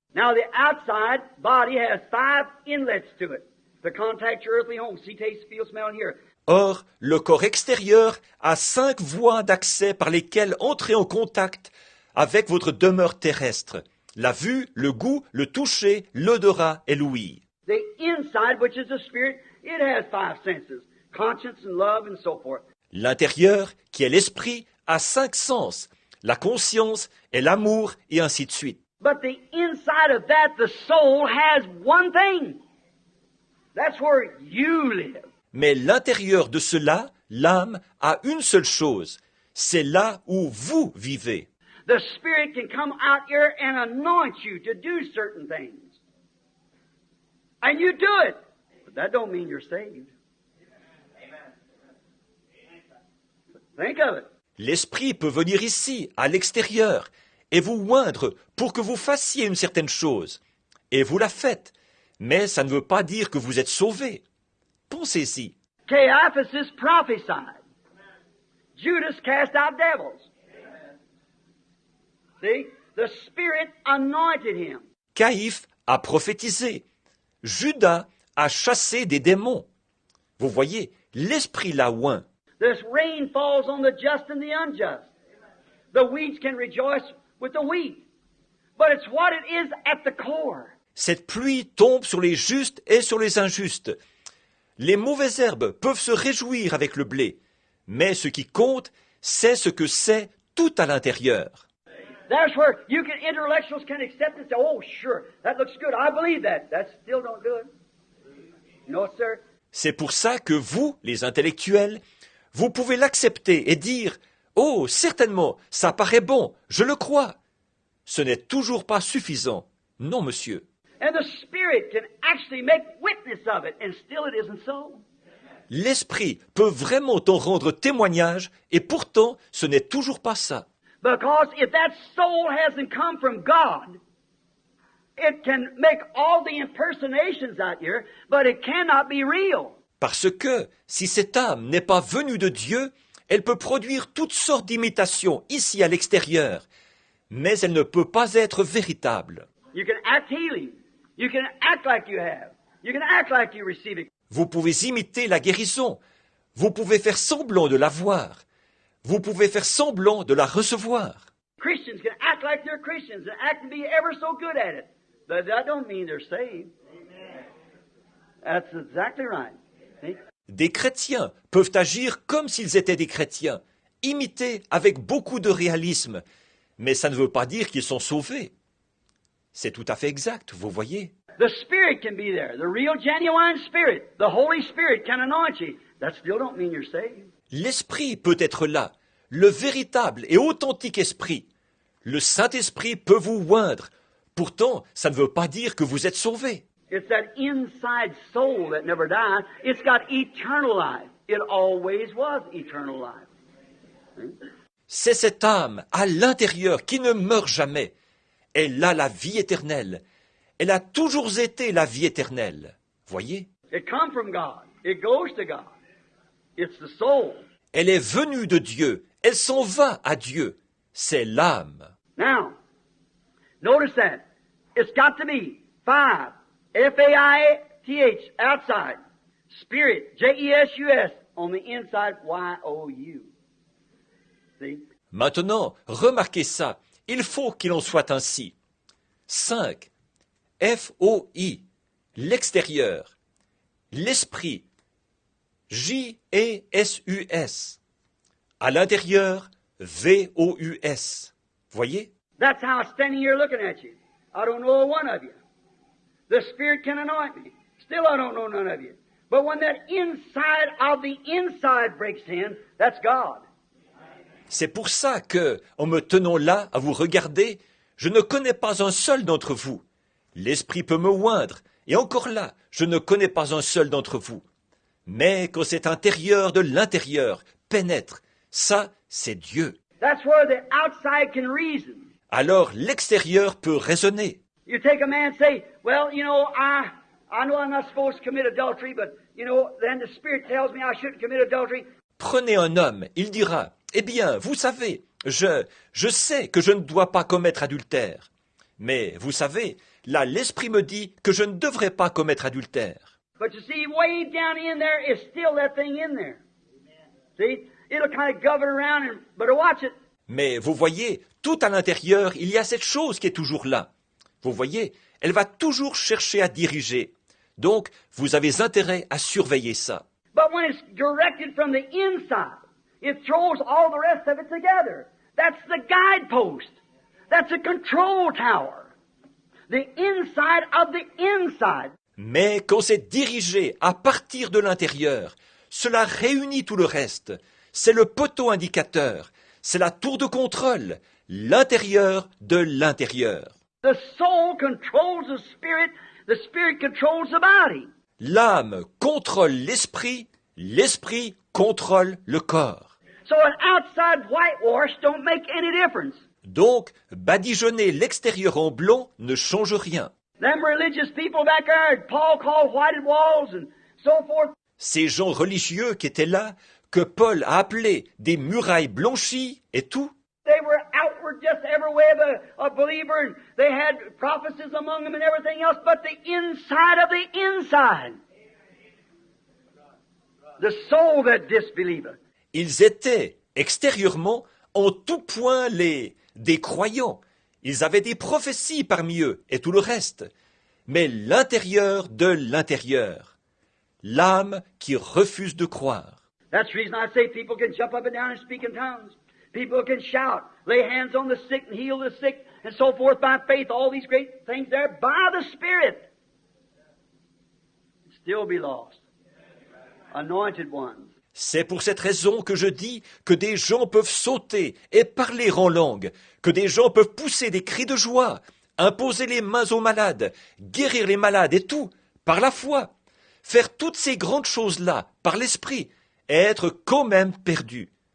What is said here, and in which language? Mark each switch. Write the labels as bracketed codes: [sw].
[en] Now, the outside body has 5 inlets to it to contact your earthly home. See, taste, feel, smell, and hear. [fr] Or, le corps extérieur a 5 voies d'accès par lesquelles entrer en contact avec votre demeure terrestre. La vue, le goût, le toucher, l'odorat et l'ouïe. [en] The inside, which is the spirit, it has 5 senses. Conscience and love and so forth. [fr] L'intérieur, qui est l'esprit, a 5 sens. La conscience et l'amour et ainsi de suite. [en] But the inside of that, the soul has one thing. That's where you live. [fr] Mais l'intérieur de cela, l'âme, a une seule chose. C'est là où vous vivez. [en] The Spirit can come out here and anoint you to do certain things. And you do it. But that don't mean you're saved. Think of it. [fr] L'esprit peut venir ici, à l'extérieur, et vous oindre pour que vous fassiez une certaine chose. Et vous la faites. Mais ça ne veut pas dire que vous êtes sauvé. Pensez-y. [en] Caiaphas prophesied. Judas cast out devils. See? The Spirit anointed him. [fr] Caïphe a prophétisé. Judas a chassé des démons. Vous voyez, l'esprit l'a oint. [en] This rain falls on the just and the unjust. The weeds can rejoice with the wheat. But it's what it is at the core. [fr] Cette pluie tombe sur les justes et sur les injustes. Les mauvaises herbes peuvent se réjouir avec le blé. Mais ce qui compte, c'est ce que c'est tout à l'intérieur. [en] That's where intellectuals can accept it and say, oh, sure, that looks good. I believe that. That still don't do it. No, sir. [fr] C'est pour ça que vous, les intellectuels, vous pouvez l'accepter et dire « Oh, certainement, ça paraît bon, je le crois ». Ce n'est toujours pas suffisant. Non, monsieur. [en] And the Spirit can actually make witness of it, and still it isn't so. [fr] L'esprit peut vraiment en rendre témoignage et pourtant ce n'est toujours pas ça. [en] Because if that soul hasn't come from God, it can make all the impersonations out here, but it cannot be real. [fr] Parce que si cette âme n'est pas venue de Dieu, elle peut produire toutes sortes d'imitations ici à l'extérieur, mais elle ne peut pas être véritable. [en] You can act healing. You can act like you have. You can act like you receive it. [fr] Vous pouvez imiter la guérison. Vous pouvez faire semblant de la voir. Vous pouvez faire semblant de la recevoir. [en] Christians can act like they're Christians and act to be ever so good at it. But that don't mean they're saved. That's exactly right. See? [fr] Des chrétiens peuvent agir comme s'ils étaient des chrétiens, imiter avec beaucoup de réalisme, mais ça ne veut pas dire qu'ils sont sauvés. C'est tout à fait exact, vous voyez. [en] The Spirit can be there. The real, genuine Spirit. The Holy Spirit can anoint you. That still don't mean you're saved. [fr] L'Esprit peut être là, le véritable et authentique Esprit. Le Saint-Esprit peut vous oindre. Pourtant, ça ne veut pas dire que vous êtes sauvés. [en] It's that inside soul that never dies. It's got eternal life. It always was eternal life. [fr] C'est cette âme à l'intérieur qui ne meurt jamais. Elle a la vie éternelle. Elle a toujours été la vie éternelle. Voyez? [en] It comes from God. It goes to God. It's the soul. [fr] Elle est venue de Dieu. Elle s'en va à Dieu. C'est l'âme. [en] Now, notice that. It's got to be 5. F-A-I-T-H, outside. Spirit, J-E-S-U-S, on the inside, Y-O-U. See? [fr] Maintenant, remarquez ça. Il faut qu'il en soit ainsi. 5. F-O-I, l'extérieur. L'esprit, J-E-S-U-S. À l'intérieur, V-O-U-S. Voyez? [en] That's how I'm standing here looking at you. I don't know one of you. The Spirit can anoint me. Still I don't know none of you. But when that inside of the inside breaks in, that's God. [fr] C'est pour ça que, en me tenant là à vous regarder, je ne connais pas un seul d'entre vous. L'Esprit peut me oindre, et encore là, je ne connais pas un seul d'entre vous. Mais quand cet intérieur de l'intérieur pénètre, ça, c'est Dieu. [en] That's where the outside can reason. [fr] Alors l'extérieur peut raisonner. [en] You take a man and say, well, you know, I know I'm not supposed to commit adultery, but, then the Spirit tells me I shouldn't commit adultery. [fr] Prenez un homme, il dira, eh bien, vous savez, je sais que je ne dois pas commettre adultère. Mais, vous savez, là, l'Esprit me dit que je ne devrais pas commettre adultère. [en] But you see, way down in there is still that thing in there. See? It'll kind of govern around, but watch it. [fr] Mais, vous voyez, tout à l'intérieur, il y a cette chose qui est toujours là. Vous voyez, elle va toujours chercher à diriger. Donc, vous avez intérêt à surveiller ça. [en] But when it's directed from the inside, it throws all the rest of it together. That's the guidepost. That's a control tower. The inside of the inside. [fr] Mais quand c'est dirigé à partir de l'intérieur, cela réunit tout le reste. C'est le poteau indicateur. C'est la tour de contrôle. L'intérieur de l'intérieur. [en] The soul controls the spirit controls the body. [fr] L'âme contrôle l'esprit contrôle le corps. [en] So an outside whitewash don't make any difference. [fr] Donc, badigeonner l'extérieur en blanc ne change rien. [en] Them religious people back there, Paul called whited walls and so forth. [fr] Ces gens religieux qui étaient là, que Paul a appelés des murailles blanchies et tout, [en] They were outward just every way of a believer, and they had prophecies among them and everything else, but the inside of the inside. The soul that disbelieveth. [fr] ils étaient extérieurement en tout point des croyants. Ils avaient des prophéties parmi eux et tout le reste. Mais l'intérieur de l'intérieur, l'âme qui refuse de croire. [en] That's the reason I say people can jump up and down and speak in tongues. People can shout, lay hands on the sick and heal the sick, and so forth by faith, all these great things there by the Spirit. Still be lost. Anointed ones. [fr] C'est pour cette raison que je dis que des gens peuvent sauter et parler en langue, que des gens peuvent pousser des cris de joie, imposer les mains aux malades, guérir les malades et tout, par la foi, faire toutes ces grandes choses-là par l'esprit, et être quand même perdus.